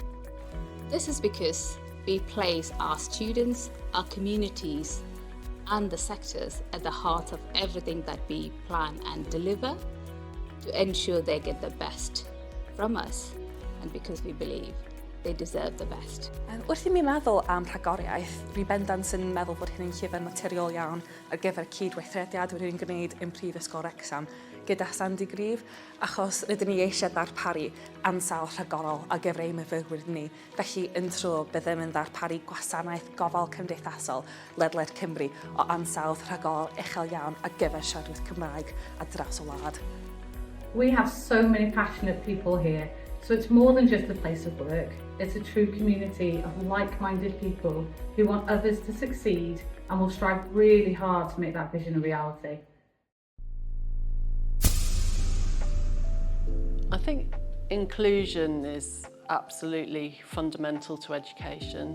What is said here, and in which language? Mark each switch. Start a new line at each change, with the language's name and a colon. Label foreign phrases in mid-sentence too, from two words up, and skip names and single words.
English: This is because we place our students, our communities, and the sectors at the heart of everything that we plan and deliver to ensure they get the best from us, and because we believe they deserve the best.
Welsh: Wrth i mi meddwl am rhagoriaeth, dwi bendant yn meddwl bod hyn yn llyfr naturiol iawn ar gyfer cydweithrediad wedi'n gwneud yn Prifysgol Wrexham gyda Sandy Grieve, achos rydyn ni eisiau darparu ansawdd rhagorol ar gyfer ein myfyrwyr ni. Felly yn tro byddem yn darparu gwasanaeth gofal cymdeithasol ledled Cymru o ansawdd rhagorol uchel iawn ar gyfer siaradwyr Cymraeg a draws y wlad.
English: We have so many passionate people here, so it's more than just a place of work. It's a true community of like-minded people who want others to succeed and will strive really hard to make that vision a reality. I think inclusion is absolutely fundamental to education.